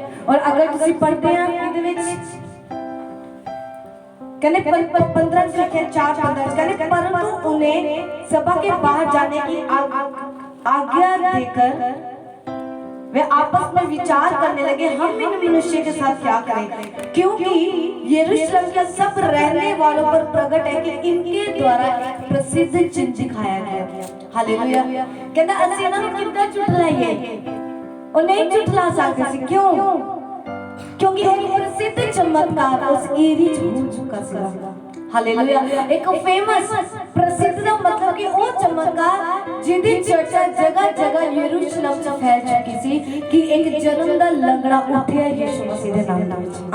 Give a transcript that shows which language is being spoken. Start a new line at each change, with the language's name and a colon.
Hindi: और अगर ਤੁਸੀਂ पढ़ते हैं
Punjabi: ਇਹਦੇ ਵਿੱਚ
Hindi: कहने 15 से लेकर 4-15 कहने परंतु उन्हें सभा के बाहर जाने की आज्ञा देकर वे आपस में विचार करने लगे, हम इन मनुष्य के साथ क्या करें, क्योंकि यरूशलेम के सब रहने वालों पर प्रकट है कि इनके द्वारा एक प्रसिद्ध चिन्ह दिखाया गया। हालेलुया।
Punjabi: कहता ਅਸੀਂ ਇਹਨਾਂ ਨੂੰ ਕਿੱਦਾਂ ਝੁਠਲਾਈਏ, ਉਹ नहीं ਝੁਠਲਾ सकते सी।
Hindi: क्यों? क्योंकि एक प्रसिद्ध चमत्कार उस एरिया में हो चुका था। हालेलुया। एक फेमस प्रसिद्ध
Punjabi: ਦਾ ਮਤਲਬ ਕਿ ਉਹ ਚਮਤਕਾਰ ਜਿਹਦੀ ਚਰਚਾ ਜਗ੍ਹਾ ਜਗ੍ਹਾ ਯਰੂਸ਼ਲਮ ਚ ਫੈਲ ਚੁੱਕੀ ਸੀ ਕਿ ਇੱਕ ਜਨਮ ਦਾ ਲੰਗੜਾ ਉੱਠਿਆ ਯਿਸੂ ਮਸੀਹ ਦੇ ਨਾਮ ਵਿੱਚ।